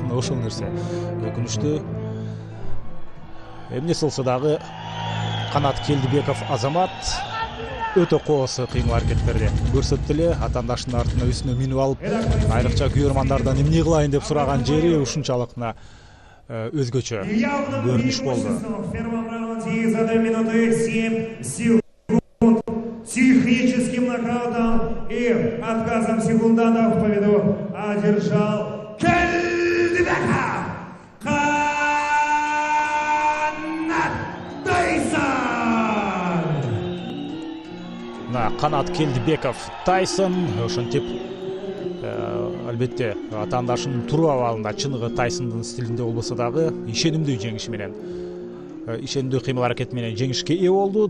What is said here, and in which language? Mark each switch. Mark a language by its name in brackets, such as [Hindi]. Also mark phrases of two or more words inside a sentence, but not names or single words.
[Kyrgyz] Мына ошол нерсе өкүнүчтүү. Эмнеси болсо дагы Канат Келдибеков азамат өтө коосу кыймыл аракеттерди көрсөттү эле. Атаандашынын артына үстүнө минип алып, айрыкча күйөрмандардан эмне кылайын деп сураган жери ушунчалык өзгөчө көрүнүш болду. [Russian] За 2 минуты 7 секунд техническим нокаутом и отказом секундантов победу одержал Келдибеков Канат Тайсон. [Kyrgyz] Канат Келдибеков Тайсон ошентип албетте атаандашынын туруу абалында чыныгы Тайсондун стилинде болбосо дагы ишенимдүү жеңиши менен, ишенимдүү кыймыл аракети менен жеңишке ээ болду.